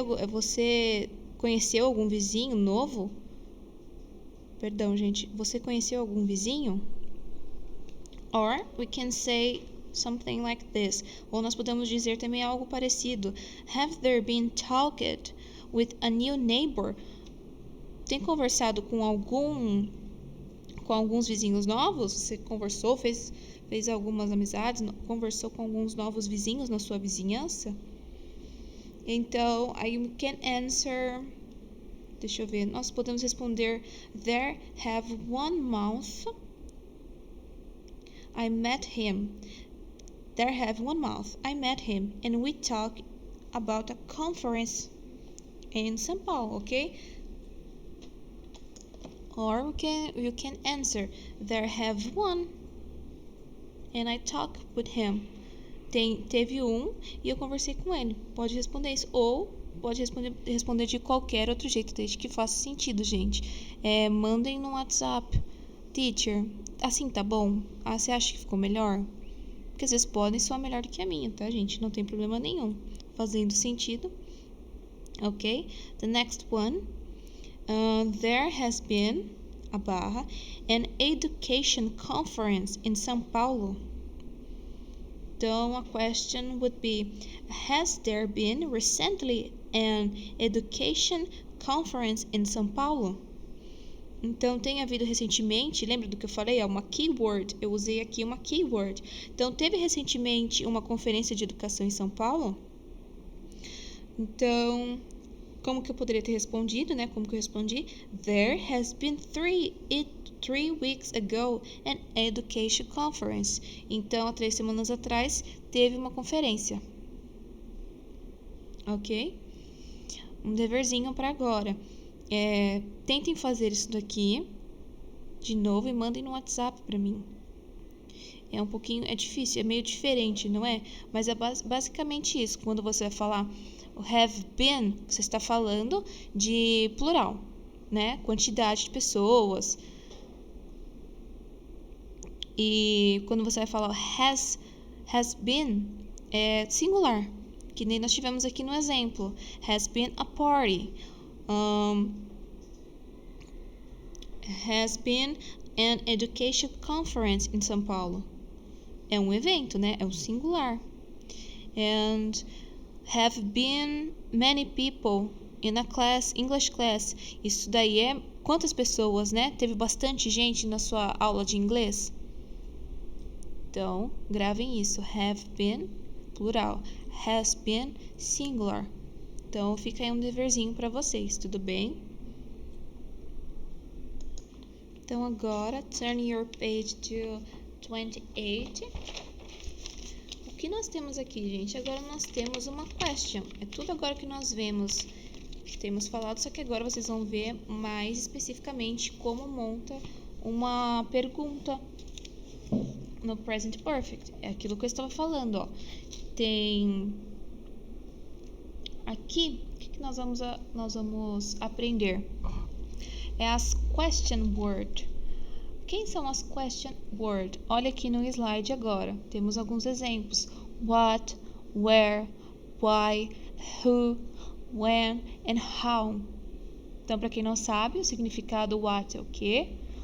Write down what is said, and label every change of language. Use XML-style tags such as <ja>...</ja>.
<pt>Você conheceu algum vizinho novo? Perdão, gente. Você conheceu algum vizinho?</pt> <en>Or we can say something like this.</en> <pt>Ou nós podemos dizer também algo parecido.</pt> <en>Have there been talked with a new neighbor?</en> <pt>Tem conversado com alguns vizinhos novos? Você conversou, fez algumas amizades, conversou com alguns novos vizinhos na sua vizinhança? Então, aí</pt> <en>you can answer.</en> <pt>Deixa eu ver. Nós podemos responder</pt> <en>there have 1 month I met him. There have one month. I met him and we talked about a conference in São Paulo, okay? Or you can answer, there have one and I talked with him.</en> <pt>Teve e eu conversei com ele. Pode responder isso. Ou pode responder de qualquer outro jeito, desde que faça sentido, gente. Mandem no WhatsApp. Teacher, assim tá bom? Você acha que ficou melhor? Porque às vezes podem soar melhor do que a minha, tá, gente? Não tem problema nenhum. Fazendo sentido. Ok?</pt> <en>The next one. There has been, an education conference in São Paulo. Então, a question would be, has there been recently an education conference in São Paulo?</en> <pt>Então, tem havido recentemente, lembra do que eu falei? Uma keyword, eu usei aqui uma keyword. Então, teve recentemente uma conferência de educação em São Paulo? Então, como que eu poderia ter respondido, né? Como que eu respondi?</pt> <en>There has been 3 weeks ago an education conference.</en> <pt>Então, há 3 semanas atrás, teve uma conferência. Ok? Um deverzinho para agora. Tentem fazer isso daqui de novo e mandem no WhatsApp para mim. É difícil, é meio diferente, não é? Mas é basicamente isso. Quando você vai falar o have been, você está falando de plural, né? Quantidade de pessoas. E quando você vai falar has been, é singular, que nem nós tivemos aqui no exemplo.</pt> <en>Has been a party. Has been an education conference in São Paulo.</en> <pt>É um evento, né? É um singular.</pt> <en>And have been many people in a English class.</en> <pt>Isso daí é quantas pessoas, né? Teve bastante gente na sua aula de inglês? Então, gravem isso. Have been, plural. Has been, singular. Então, fica aí um deverzinho para vocês, tudo bem?</pt> <en>Então, agora, turn your page to 28.</en> <pt>O que nós temos aqui, gente? Agora nós temos uma question. É tudo agora que nós temos falado, só que agora vocês vão ver mais especificamente como monta uma pergunta no present perfect. É aquilo que eu estava falando, ó. Tem aqui, o que nós vamos aprender? É as question word. Quem são as question word? Olha aqui no slide agora. Temos alguns exemplos.</pt> <en>What, where, why, who, when and how.</en> <pt>Então, para quem não sabe, o significado what é o quê?</pt>